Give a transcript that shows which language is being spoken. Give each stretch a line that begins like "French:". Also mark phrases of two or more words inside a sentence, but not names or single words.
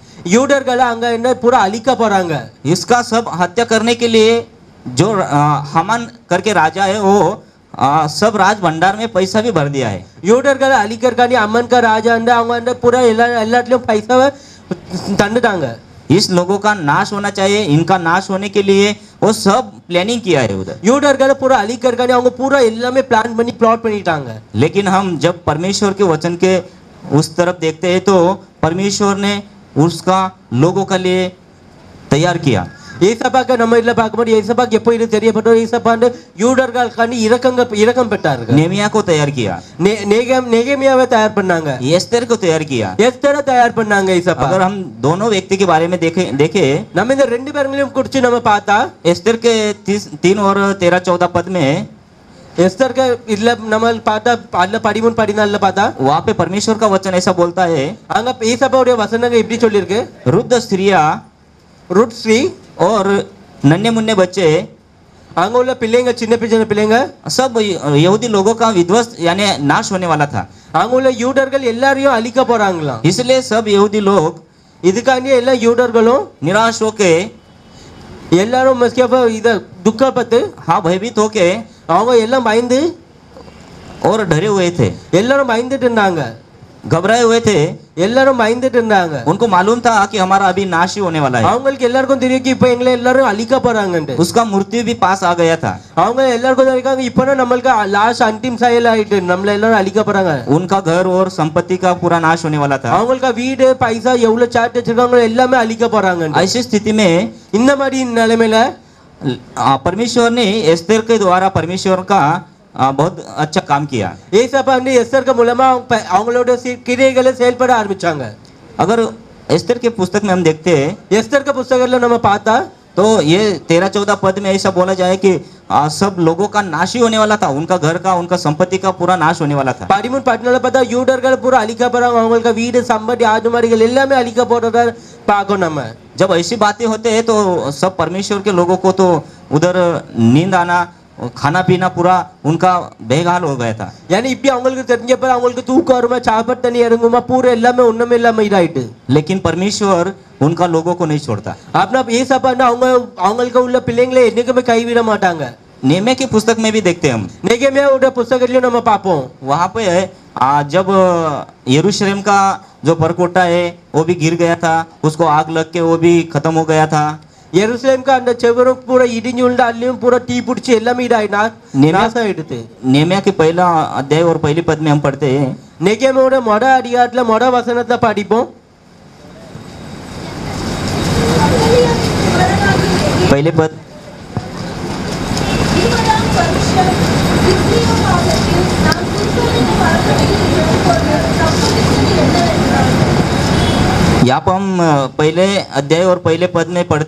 Tamil: யூதர்கள் அங்க என்ன पूरा அழிக்க போறாங்க.
Hindi: इसका सब हत्या करने के लिए जो हमान करके राजा है वो सब राज भंडार में पैसा भी भर दिया है.
Tamil: யூதர்கள் அழிக்கிறக்காண்டி அம்மன் का ராஜா அந்த அவங்க அந்த पूरा எல்லாத்துலயும் பைசாவை தந்துட்டாங்க.
Hindi: इस लोगों का नाश होना चाहिए, इनका नाश होने के लिए वो सब प्लानिंग किया है उधर.
Tamil: யூதர்களை पूरा அழிக்கிறக்காண்டி அவங்க पूरा எல்லாமே பிளான் பண்ணி பிளாட் பண்ணிட்டாங்க.
Hindi: लेकिन हम जब परमेश्वर के वचन के उस तरफ देखते हैं तो परमेश्वर ने उसका लोगों के लिए तैयार किया.
Tamil: ஏசப்பாக்கு நம்ம இதுல பார்க்கும்போது ஏசப்பாக்கு எப்போ இது தெரியப்பட்டோ ஏசப்பா யூதர்களுக்காண்டி இரக்கம் பெற்றார்கள்.
Hindi: नेहमिया को तैयार किया.
Tamil: நெகமியாவை தயார் பண்ணாங்க.
Hindi: एस्तर को तैयार किया.
Tamil: எஸ்தரை தயார் பண்ணாங்க ஏசப்பா.
Hindi: अगर हम दोनों व्यक्ति के बारे में देखे
Tamil: நம்ம இந்த 2 பேர்களையும் குறித்து நம்ம பார்த்தா
Hindi: एस्तर के 3 और 13-14 पद में
Tamil: எஸ்தருக்கு இதுல நம்ம பார்த்தா அதுல 13-14 பார்த்தா
Hindi: वहाँ पे परमेश्वर का वचन ऐसा बोलता है.
Tamil: அங்க ஏசப்பாவுடைய वचनங்கள் இப்படி சொல்லிருக்கு.
Hindi: वृद्ध स्त्रियां रुट स्त्री और नन्हे मुन्ने बच्चे
Tamil: அங்க உள்ள பிள்ளைங்க சின்ன பிள்ளைங்க
Hindi: सब यहूदी लोगों का विध्वंस यानी नाश होने वाला था.
Tamil: அங்க உள்ள யூதர்கள் எல்லாரையும் அழிக்க போறாங்களாம்.
Hindi: इसलिए सब यहूदी लोग
Tamil: இதுக்காண்டி எல்லா யூதர்களும்
Hindi: निराश होके,
Tamil: எல்லாரும் மஸ்கேப இத துக்கப்பட்டு
Hindi: हाँ भयभीत होके
Tamil: அவங்க எல்லாம் பயந்து
Hindi: और डरे हुए थे,
Tamil: எல்லாரும் பயந்துட்டு இருந்தாங்க.
Hindi: घबराए हुए थे.
Tamil: எல்லாரும் பயந்துட்டு இருந்தாங்க.
Hindi: उनको मालूम था कि हमारा अभी नाश ही होने वाला है.
Tamil: அவங்களுக்கு எல்லாருக்கும் தெரியும் कि இப்ப எங்களை எல்லாரும் அழிக்க போறாங்கன்னு.
Hindi: उसका मृत्यु भी पास आ गया था.
Tamil: அவங்க எல்லாருக்கும் தெரியும் இப்ப நம்மளுக்கு லாஸ்ட் அந்திம் செயல் ஆயிட்டு நம்மள எல்லாரும் அழிக்க போறாங்க.
Hindi: उनका घर और संपत्ति का पूरा नाश होने वाला था.
Tamil: அவங்களுக்கு வீடு பைசா எவ்வளவு சாட் வச்சிருக்காங்க எல்லாமே அழிக்க போறாங்க.
Hindi: ऐसी स्थिति में
Tamil: இந்த மாதிரி நிலைமையில
Hindi: परमेश्वर ने एस्तेर के द्वारा परमेश्वर का बहुत अच्छा काम किया.
Tamil: ஏசப்பா வந்து எஸ்தருக்கு மூலமா அவங்களோட கிரியைகளை செயல்பட ஆரம்பிச்சாங்க.
Hindi: अगर एस्तेर के पुस्तक में हम देखते हैं
Tamil: எஸ்தருக்கு புத்தகத்துல நம்ம பார்த்தா
Hindi: तो ये 13-14 पद में ऐसा बोला जाए कि सब लोगों का नाश ही होने वाला था. उनका घर का, उनका संपत्ति का पूरा नाश होने वाला था.
Tamil: 13-14 பார்த்தா யூதர்கள் பூரா அழிக்க போறாங்க. அவங்களுக்கு வீடு சம்பத்தி ஆடு மாடுகள் எல்லாமே அழிக்க போறத பார்க்கணும் நம்ம.
Hindi: जब ऐसी बातें होते हैं तो सब परमेश्वर के लोगों को तो उधर नींद आना, खाना पीना पूरा उनका बेहाल हो गया था.
Tamil: यानी இப்படி அவங்களுக்கு தெரிஞ்சப்ப அவங்களுக்கு தூக்கம் வருமா, சாப்பாடு தண்ணி இறங்குமா, பூரா எல்லாமே ஒண்ணுமே இல்லாம இதாயிட்டு.
Hindi: लेकिन परमेश्वर उनका लोगों को नहीं छोड़ता.
Tamil: आपना ஏசப்பா அவங்க அவங்களுக்கு உள்ள பிள்ளைங்களை என்னைக்குமே கைவிட மாட்டாங்க.
Hindi: नेहमिया की पुस्तक में भी देखते हैं हम.
Tamil: நெகேமியாவோட புத்தகத்திலயும் நம்ம பார்ப்போம்.
Hindi: वहाँ पे जब यरूशलेम का जो परकोटा है वो भी गिर गया था, उसको आग लग के वो भी खत्म हो गया था.
Tamil: எருசலேம் का அந்த செவரும் பூரா இடிஞ்சு உள்ள அதுலயும் பூரா தீ பிடிச்சி எல்லாமே இதாயினா நாசம் ஆயிடுது.
Hindi: नेहमिया के पहला अध्याय और पहली पद में हम पढ़ते हैं.
Tamil: நெகேமியாவோட மொட அதிகாரத்துல மொட வசனத்தை படிப்போம்.
Hindi: पहले पद यहाँ पर हम पहले अध्याय और पहले पद में पढ़ते